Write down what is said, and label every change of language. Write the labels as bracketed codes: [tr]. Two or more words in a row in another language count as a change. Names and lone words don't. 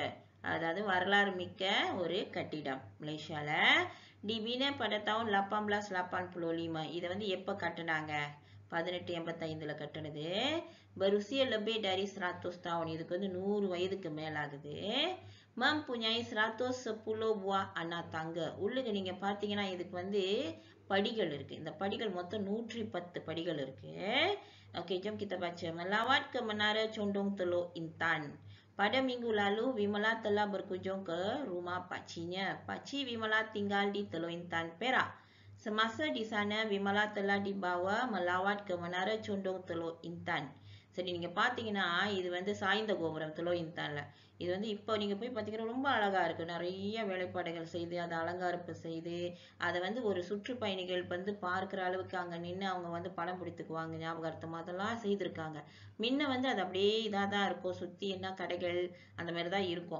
[ta] அதாவது வரலாறு மிக்க ஒரு கட்டிடம் மலேசியால. [ms] Dibina pada tahun 1885. [ta] இதை வந்து எப்ப கட்டினாங்க? 1885ல கட்டினது. [ms] Berusia lebih dari 100 tahun. [ta] இதுக்கு வந்து 100 வயதுக்கு மேலாகுது. [ms] Mempunyai 110 buah anak tangga. [ta] உள்ளுக்கு நீங்க பாத்தீங்கன்னா இதுக்கு வந்து படிகள் இருக்கு. இந்த படிகள் மொத்தம் 110 படிகள் இருக்கு. [ms] Okey, jom kita baca. Melawat ke Menara Condong Teluk Intan. Pada minggu lalu, Vimala telah berkunjung ke rumah pakcinya. Pakcik Vimala tinggal di Teluk Intan, Perak. Semasa di sana, Vimala telah dibawa melawat ke Menara Condong Teluk Intan. [ta] சரி, நீங்க பாத்தீங்கன்னா இது வந்து சாய்ந்த கோபுரம் துலோயின்தான்ல. இது வந்து இப்போ நீங்க போய் பாத்தீங்கன்னா ரொம்ப அழகா இருக்கு. நிறைய வேலைப்பாடுகள் செய்து அதை அலங்காரப்பு செய்து அதை வந்து ஒரு சுற்றுப்பயணிகள் வந்து பார்க்கிற அளவுக்கு அங்க நின்று அவங்க வந்து படம் பிடித்துக்குவாங்க ஞாபகார்த்தம், அதெல்லாம் செய்திருக்காங்க. முன்ன வந்து அது அப்படியே இதாதான் இருக்கும், சுத்தி என்ன கடைகள் அந்த மாதிரிதான் இருக்கும்.